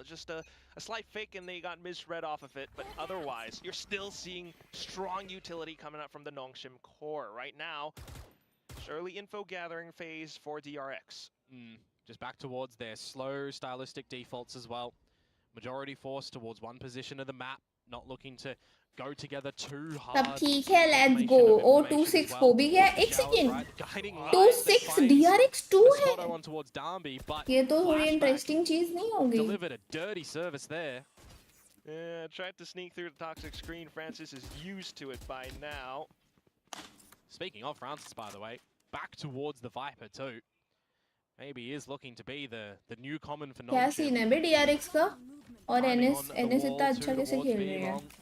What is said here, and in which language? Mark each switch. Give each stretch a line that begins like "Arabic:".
English: It's just a slight fake and they got misread off of it. But otherwise, you're still seeing strong utility coming up from the Nongshim core. Right now, it's early info gathering phase for DRX. Just back towards their slow stylistic defaults as well. Majority forced towards one position of the map, not looking to go together too hard.
Hindi: सब ठीक है,
English: let's go.
Hindi: ओ 26 हो भी गया. एक second. 26 DRX 2 है. ये तो थोड़ी इंटरेस्टिंग चीज नहीं होगी.
English: Delivered a dirty service there. Yeah, tried to sneak through the toxic screen. Francis is used to it by now. Speaking of Francis, by the way, back towards the Viper too. Maybe he is looking to be the new common for
Hindi: क्या
English: Nongshim.
Hindi: Scene है बे DRX का? और NS इतना अच्छा कैसे खेल रहे हैं?